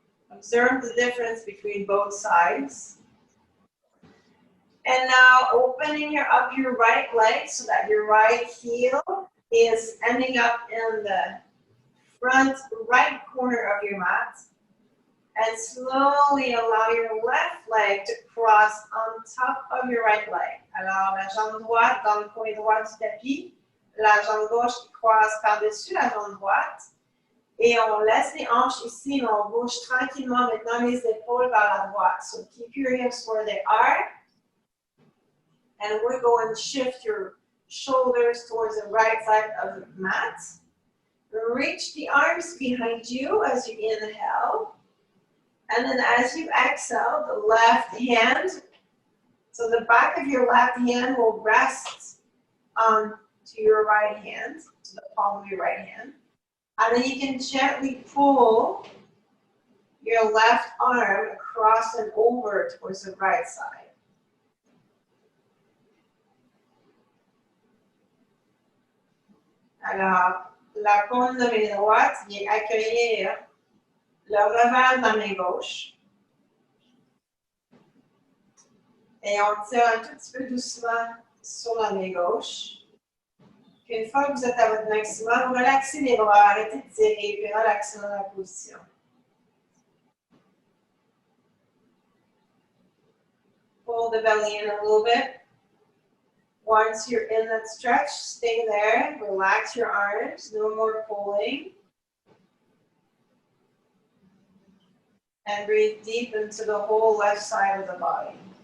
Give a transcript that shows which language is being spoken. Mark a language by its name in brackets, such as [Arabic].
[English] Observe the difference between both sides. And now opening up your right leg so that your right heel is ending up in the front right corner of your mat. And slowly allow your left leg to cross on top of your right leg. [French] Alors, la jambe droite dans le coin droit du tapis, la jambe gauche qui croise par-dessus la jambe droite. Et on laisse les hanches ici, mais on bouge tranquillement maintenant les épaules vers la droite. [English] So keep your hips where they are. And we're going to shift your shoulders towards the right side of the mat. Reach the arms behind you as you inhale. And then as you exhale, the left hand, so the back of your left hand will rest to your right hand, to the palm of your right hand. And then you can gently pull your left arm across and over towards the right side. [French] Alors, la paume de main droite vient accueillir le revers de la main gauche. Et on tire un tout petit peu doucement sur la main gauche. Puis une fois que vous êtes à votre maximum, relaxez les bras, arrêtez de tirer, puis relaxez dans la position. [English] Pull the belly in a little bit. Once you're in that stretch, stay there. Relax your arms. No more pulling. And breathe deep into the whole left side of the body.